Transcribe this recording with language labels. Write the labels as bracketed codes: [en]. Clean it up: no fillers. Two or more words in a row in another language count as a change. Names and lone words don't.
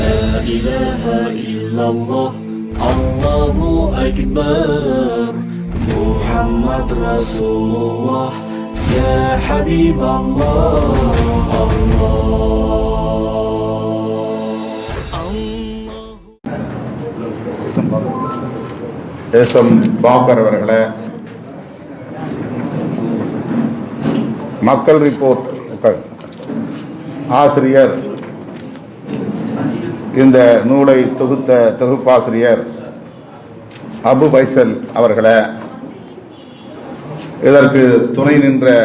[ar] إله إلا الله الله أكبر محمد رسول الله يا حبيب الله [ta] தேசம் பாக்கர் அவர்களே, மக்கள் ரிப்போர்ட் ஆசிரியர், இந்த நூலை தொகுத்த தொகுப்பாசிரியர் அபு பைசல் அவர்களே, இதற்கு துணை நின்ற